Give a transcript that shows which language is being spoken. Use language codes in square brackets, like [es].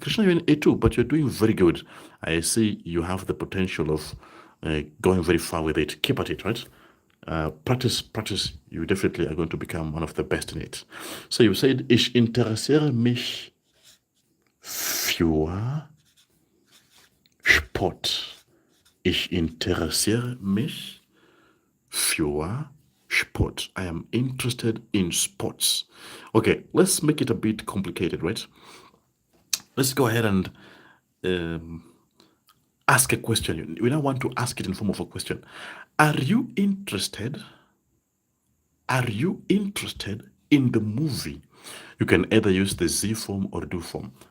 [en] Krishna, you're in A2, but you're doing very good. I see you have the potential of going very far with it. Keep at it, right? Practice. You definitely are going to become one of the best in it. So you said, [de] ich interessiere mich für Sport. Ich interessiere mich für Sport. [en] I am interested in sports. Okay, let's make it a bit complicated, right? Let's go ahead and ask a question. We now want to ask it in form of a question. Are you interested? Are you interested in the movie? You can either use the Z form or do form.